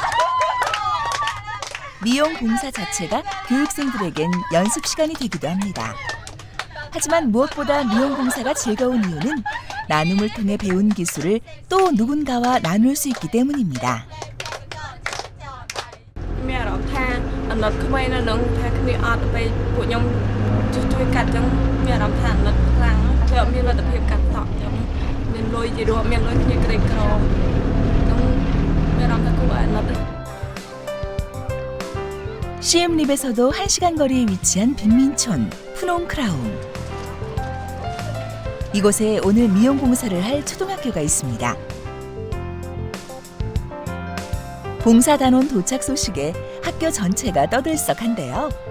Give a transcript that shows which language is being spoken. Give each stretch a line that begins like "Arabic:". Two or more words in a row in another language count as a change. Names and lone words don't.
Korean: 미용 봉사 자체가 교육생들에겐 연습 시간이 되기도 합니다. 하지만 무엇보다 미용 봉사가 즐거운 이유는 나눔을 통해 배운 기술을 또 누군가와 나눌 수 있기 때문입니다.
Khmer: អាណិតក្មេងនៅនឹងថាគ្នាអត់ទៅពួកខ្ញុំជួយកាត់ចឹងមានអារម្មណ៍ថាអាណិតខ្លាំងគឺអត់មានលទ្ធភាពកាត់សក់ចឹងមានលុយជារួមមានលុយគ្នាក្រីក្រចឹងមានអារម្មណ៍ថាគួរអាណិត
Korean: 시엠립에서도 1시간 거리에 위치한 빈민촌 푸놈크라움. 이곳에 오늘 미용 공사를 할 초등학교가 있습니다. 봉사단원 도착 소식에 학교 전체가 떠들썩한데요.